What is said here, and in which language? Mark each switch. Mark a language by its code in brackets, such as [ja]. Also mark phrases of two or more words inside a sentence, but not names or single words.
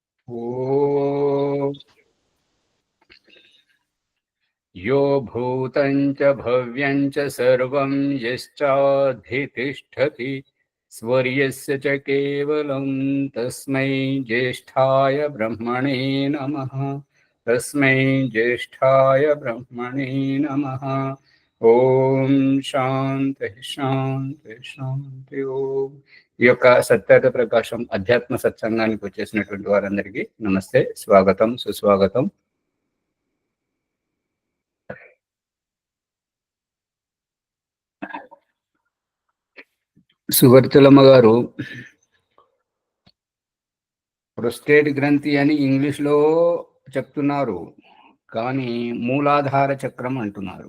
[sa] ఓం यो भूतं च भव्यं च सर्वं यश्चाधितिष्ठति स्वर्यस्य च केवलं तस्मै ज्येष्ठाय ब्रह्मणे नमः। तस्मै ज्येष्ठाय ब्रह्मणे नमः। ఓం శాంతి శాంతి శాంతి. ఓం. [te] ఈ యొక్క సత్యత ప్రకాశం అధ్యాత్మ సత్సంగానికి వచ్చేసినటువంటి వారందరికీ నమస్తే, స్వాగతం, సుస్వాగతం. సువర్తులమ్మ గారు ప్రొస్టేట్ గ్రంథి అని ఇంగ్లీష్లో చెప్తున్నారు, కానీ మూలాధార చక్రం అంటున్నారు.